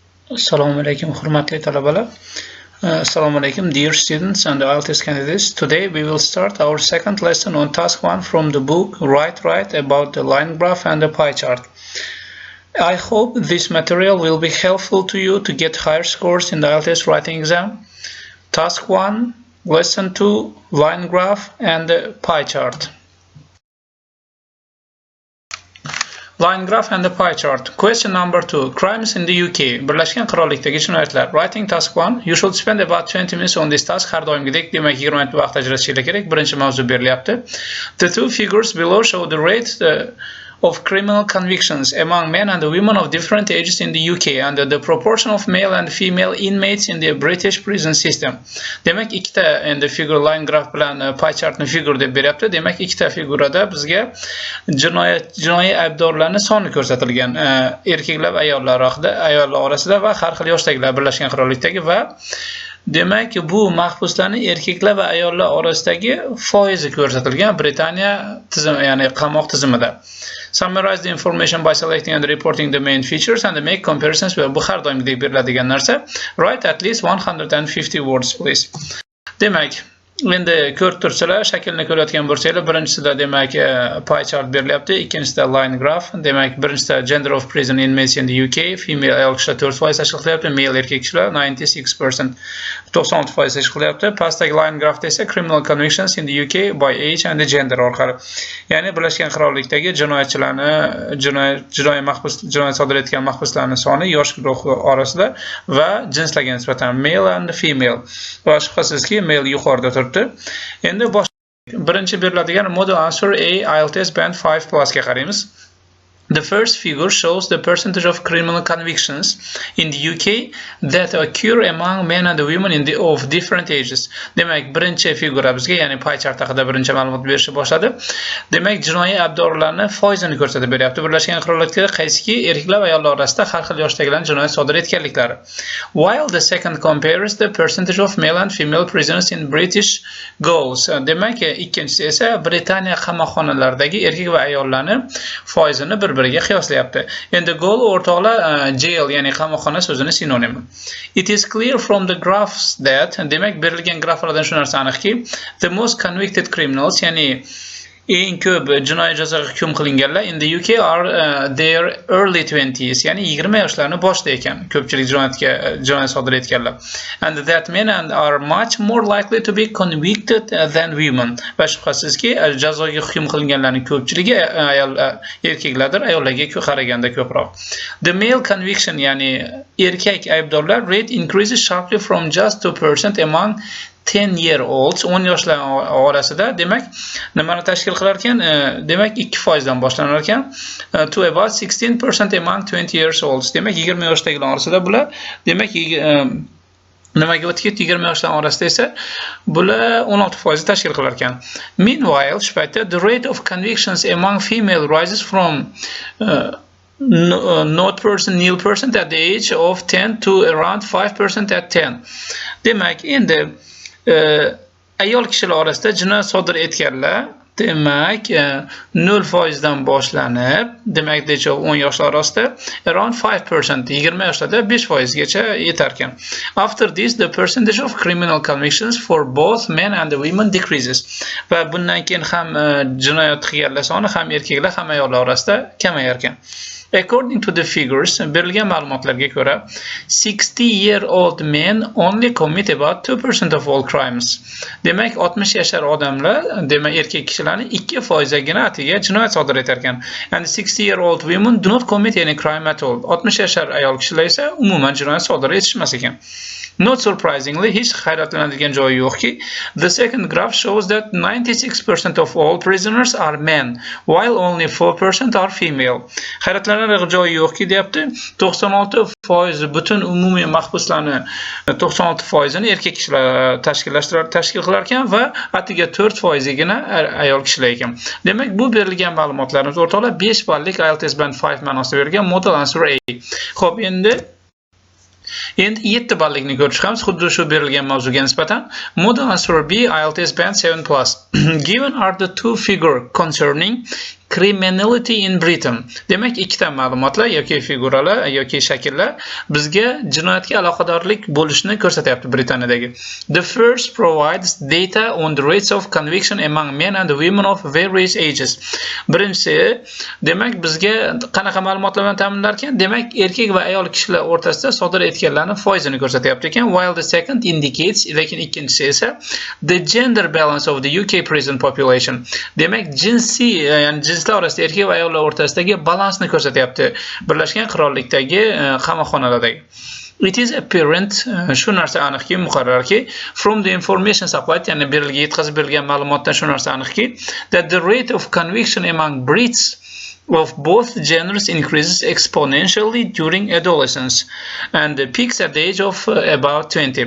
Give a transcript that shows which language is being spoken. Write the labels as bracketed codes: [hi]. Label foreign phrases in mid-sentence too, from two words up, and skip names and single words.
[uz] Assalomu alaykum, hurmatli talabalar. Assalomu alaykum, [en] dear students and IELTS candidates. Today we will start our second lesson on task 1 from the book Write about the line graph and the pie chart. I hope this material will be helpful to you to get higher scores in the IELTS writing exam. Task 1, Lesson 2, line graph and the pie chart. Line graph and the pie chart. Question number 2. Crimes in the UK. [uz] Birlashgan Qirollikdagi jinoyatlar. [en] Writing task 1. You should spend about 20 minutes on this task. [uz] Har doimgidek, demak 20 minut vaqt ajratishingiz kerak. Birinchi mavzu berilyapti. [en] The two figures below show the rate of criminal convictions among men and women of different ages in the UK and the proportion of male and female inmates in the British prison system. [uz] Demak, ikkita endi [en] figure line graph [uz] bilan [en] pie chartni [uz] figure deb beryapti. Demak, ikkita figurada bizga jinoiy aybdorlarning soni ko'rsatilgan. Erkaklar va ayollar orasida va har xil yoshdagilar Birlashgan Qirollikdagi va demak, bu mahbuslarning erkaklar va ayollar orasidagi foizi ko'rsatilgan Britaniya tizimi, ya'ni qamoq tizimida. [en] Summarize the information by selecting and reporting the main features and make comparisons with [uz] bu har doimgidek beriladigan narsa. [en] Write at least 150 words, please. [uz] Demak, endi ko'rib turibsizlar, shaklni ko'rayotgan bo'lsanglar, birinchisida demak [en] pie chart [uz] berilyapti, ikkinchisida [en] line graph. [uz] Demak, birinchisida [en] gender of prison inmates in the UK, [uz] female ayol kishilar 4% tashkil qilyapti, male erkak kishilar 96%, 96% tashkil qilyapti. [en] Pastdagi line graphda esa criminal convictions in the UK by age and gender orqali. [uz] Ya'ni Birlashgan Qirollikdagi jinoyat sodir etgan mahbuslarning soni yosh guruhi orasida va jinslarga nisbatan [en] male and female. [uz] Va shubhasizki male yuqorida turibdi. Endi birinchi beriladigan [en] model answer A IELTS band 5+ [uz] ga qaraymiz. [en] The first figure shows the percentage of criminal convictions in the UK that occur among men and women of different ages. [uz] Demak, birinchi figura bizga, ya'ni pie chart haqida birinchi ma'lumot berishni boshladi. Demak, jinoiy aybdorlarning foizini ko'rsatib beryapti. Birlashgan Qirollikda qaysiki erkaklar va ayollar orasida har xil yoshdagilarning jinoyat sodir etganliklari. [en] While the second compares the percentage of male and female prisoners in British gaols. [uz] Demak, ikkinchisi esa Britaniya qamoqxonalaridagi erkak va ayollarning foizini bir-biriga qiyoslayapti. Endi gaol o'rtoqlar jail, ya'ni qamoqxona so'zini sinonimi. [en] It is clear from the graphs that, [uz] demak, berilgan graflardan shu narsa aniqki, [en] the most convicted criminals, [uz] ya'ni eng ko'p jinoiy jazoga hukm qilinganlar [en] in the UK are their early 20s, [uz] ya'ni 20 yoshlarni boshida ekan ko'pchilik jinoyat sodir etganlar. [en] And that men are much more likely to be convicted than women. [uz] Va shubhasizki jazoga hukm qilinganlarning ko'pchiligi erkaklardir, ayollarga qaraganda ko'proq. [en] The male conviction, [uz] ya'ni erkak aybdorlar [en] rate increases sharply from just 2% among 10-year-olds, [uz] 10 yoshlar orasida, demak, nimani tashkil qilar ekan? Demak, 2% dan boshlanar ekan, [en] to about 16% among 20 years olds. [uz] Demak, 20 yoshdagilar orasida bular, demak, nimaga o'tib ketdi? 20 yoshlar orasida esa bular 16% tashkil qilar ekan. [en] Meanwhile, [uz] shu paytda [en] the rate of convictions among female rises from 0% at the age of 10 to around 5% at 10. [uz] Demak, endi ayol kishilar orasida jinoyat sodir etganlar, demak, 0% dan boshlanib, demak, 10 yoshlar orasida around 5%, 20 yoshlarda 5% gacha yetar ekan. [en] After this, the percentage of criminal convictions for both men and women decreases. [uz] Va bundan keyin ham jinoyat qilganlar soni ham erkaklar ham ayollar orasida kamayar ekan. [en] According to the figures, [uz] berilgan ma'lumotlarga ko'ra, [en] 60-year-old men only commit about 2% of all crimes. [uz] Demak, 60 yoshar odamlar, demak, erkak kishilarning 2%gina atiga jinoyat sodir etar ekan. [en] And 60-year-old women do not commit any crime at all. [uz] 60 yoshar ayol kishilar esa umuman jinoyat sodir etishmas ekan. [en] Not surprisingly, [uz] hech hayratlanadigan joyi yo'qki, [en] the second graph shows that 96% of all prisoners are men, while only 4% are female. [uz] Hayratlanadigan joyi yo'qki, deyapti, 96% butun umumiy mahbuslarning 96%ni erkak kishilar tashkil qilar ekan va atiga 4%gina ayol kishilar ekan. Demak, bu berilgan ma'lumotlarimiz o'rtoqlar 5 ballik [en] IELTS band 5 [uz] ma'nosida berilgan [en] model answer A. [uz] Xo'p, endi 7 ballikni ko'rib chiqamiz, xuddi shu berilgan mavzuga nisbatan. [en] Model answer B IELTS band 7+. Given are the two figures concerning criminality in Britain. [uz] Demak, ikkita ma'lumotlar yoki figuralar yoki shakllar bizga jinoyatga aloqadorlik bo'lishini ko'rsatyapti Britaniyadagi. [en] The first provides data on the rates of conviction among men and women of various ages. [uz] Birinchisi, demak, bizga qanaqa ma'lumotlar bilan ta'minlar ekan? Demak, erkak va ayol kishilar o'rtasida sodir etganlarning foizini ko'rsatyapti ekan. [en] While the second indicates, [uz] lekin ikkinchisi esa [en] the gender balance of the UK prison population. [uz] Demak, jinsiy, ya'ni jinslar orasida erkak va ayollar o'rtasidagi balansni ko'rsatyapti Birlashgan Qirollikdagi qamoqxonalardagi. [en] It is apparent, [uz] shu narsa aniqki, muqarrarki, [en] from the information supplied, [uz] ya'ni yetkazib berilgan ma'lumotdan shu narsa aniqki, [en] that the rate of conviction among Brits of both genders increases exponentially during adolescence and peaks at the age of about 20.